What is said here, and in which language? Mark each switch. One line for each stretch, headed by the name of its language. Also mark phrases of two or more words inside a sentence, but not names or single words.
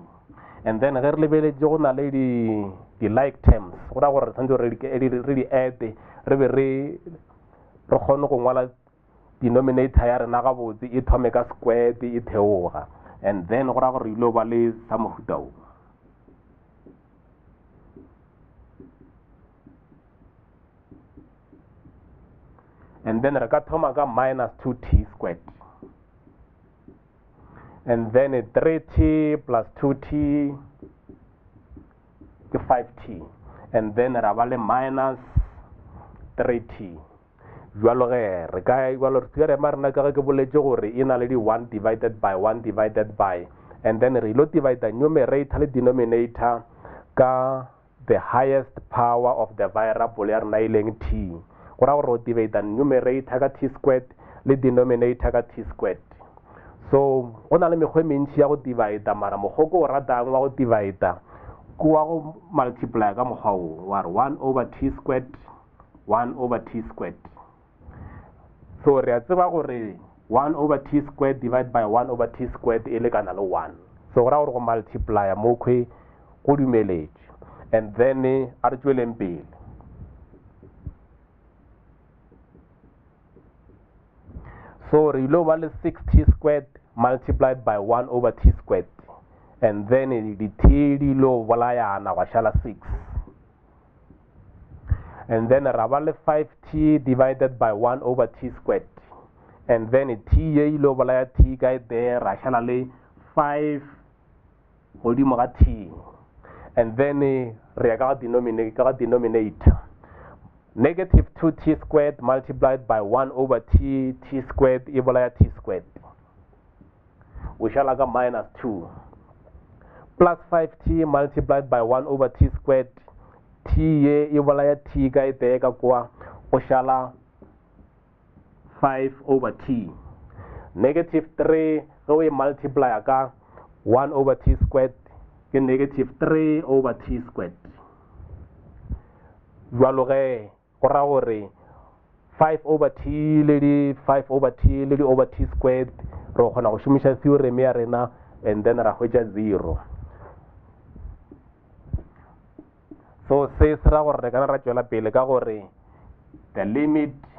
English: And then
Northern Sotho: ge re lebeletse go na le di
English: like terms,
Northern Sotho: go ra gore tshwanetse re di add re be re kgone go ngwala denominator ya rena gabotse e thome ka squared e theoga,
English: and then
Northern Sotho: go ra gore re ilo ba le sa mohuta o.
English: And then
Northern Sotho: re ka thoma ka
English: minus 2t squared, and then 3t plus 2t
Northern Sotho: ke 5t,
English: and then
Northern Sotho: ra ba le
English: minus 3t.
Northern Sotho: Jwalo ge re ka igualo re theorem ya rena ka ge ke boletše gore e na le di
English: 1 divided by 1 divided by, and then
Northern Sotho: re ilo divide numerator le denominator ka
English: the highest power of the variable
Northern Sotho: ya rena e leng t. Go ra gore o divide numerator ka
English: t squared
Northern Sotho: le denominator ka
English: t squared.
Northern Sotho: So go na le mekgwa e mentši ya go divide, mara mokgwa ko o ratang wa go divide ke wa go multiply ka mokgwa o wa re
English: 1 over t squared 1 over t squared. So
Northern Sotho: re a tseba gore
English: 1 over t squared divided by 1 over t squared
Northern Sotho: e lekana le 1. So go ra gore go multiply mo kwe go dumeletše,
English: and then
Northern Sotho: a re tšweleng pele.
English: So
Northern Sotho: re ilo ba le
English: 6t squared multiplied by 1 over t squared, and then the t
Northern Sotho: di lo bolayana wa šala 6,
English: and then
Northern Sotho: ra ba le
English: 5t divided by 1 over t squared, and then
Northern Sotho: t ye ilo bolaya t ka there ra šala le 5 godimo ga t,
English: and then
Northern Sotho: re ya ka denominator
English: negative 2t squared multiplied by 1 over t squared
Northern Sotho: e bolaya
English: t squared. We shall have minus 2 plus 5t multiplied by 1 over t squared,
Northern Sotho: t ye e bolaya t ka ite ka kwa o shala
English: 5 over t. Negative 3 ge we multiply ka 1 over t squared ke negative 3 over t squared.
Northern Sotho: Jwalo ge go ra gore
English: 5 over t
Northern Sotho: le di
English: 5 over t
Northern Sotho: le di
English: over t squared
Northern Sotho: re kgona go šomiša theorem ya rena
English: and then
Northern Sotho: ra hwetša 0. So se se ra gore re kana ra tšwela pele ka gore
English: the limit